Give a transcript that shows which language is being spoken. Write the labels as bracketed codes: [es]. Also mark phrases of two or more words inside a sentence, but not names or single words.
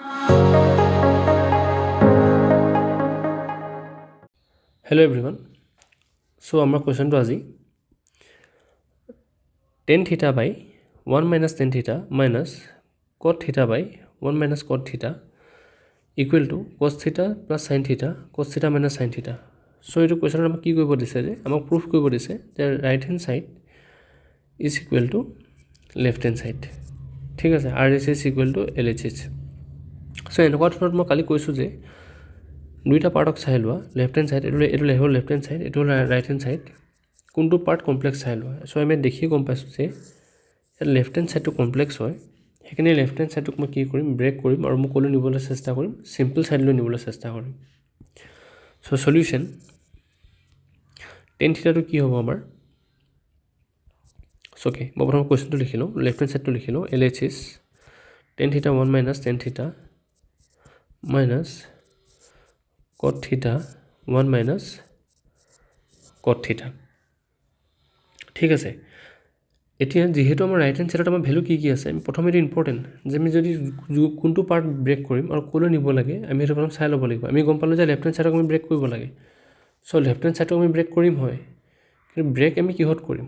[en] Hello everyone. So our question to আজি tan theta by 1 minus tan theta minus cot theta by 1 minus cot theta equal to cos theta plus sin theta cos theta minus sin theta. [as] So এইটো কোৱেশ্যনত আমাক কি কৰিব দিছে যে আমাক প্ৰুফ কৰিব দিছে যে [en] right hand side is equal to left hand side. [as] ঠিক আছে, [en] RHS is equal to LHS. [as] So এনেকুৱা ধৰণত মই কালি কৈছোঁ যে দুইটা পাৰ্টক চাই লোৱা, [en] left hand side [as] এইটো হ'ল [en] left hand side, [as] এইটো হ'ল [en] right hand side, [as] কোনটো [en] part complex [as] চাই লোৱা। চ' আমি দেখিয়ে গম পাইছোঁ যে [en] left hand sideটো complex [as] হয়, সেইকাৰণে [en] left hand sideটোক [as] মই কি কৰিম, ব্ৰেক কৰিম আৰু মই ক'লৈ নিবলৈ চেষ্টা কৰিম, [en] simple sideলৈ [as] নিবলৈ চেষ্টা কৰিম। [en] so solution tan thetaটো [as] কি হ'ব আমাৰ। অ'কে, মই প্ৰথম কুৱেশ্যনটো লিখি লওঁ, [en] left hand sideটো [as] লিখি লওঁ, [en] LHS tan theta 1 minus tan theta minus cot theta 1 minus cot theta। [as] ঠিক আছে, এতিয়া যেহেতু আমাৰ [en] right hand sideত [as] আমাৰ ভ্যালু কি আছে, আমি প্ৰথমে এইটো ইম্পৰ্টেণ্ট যে আমি যদি কোনটো [en] part break [as] কৰিম আৰু ক'লৈ নিব লাগে আমি সেইটো প্ৰথম চাই ল'ব লাগিব। আমি গম পালোঁ যে [en] left hand sideক [as] আমি ব্ৰেক কৰিব লাগে। চ' [en] left hand sideক [as] আমি ব্ৰেক কৰিম হয়, কিন্তু ব্ৰেক আমি কিহত কৰিম।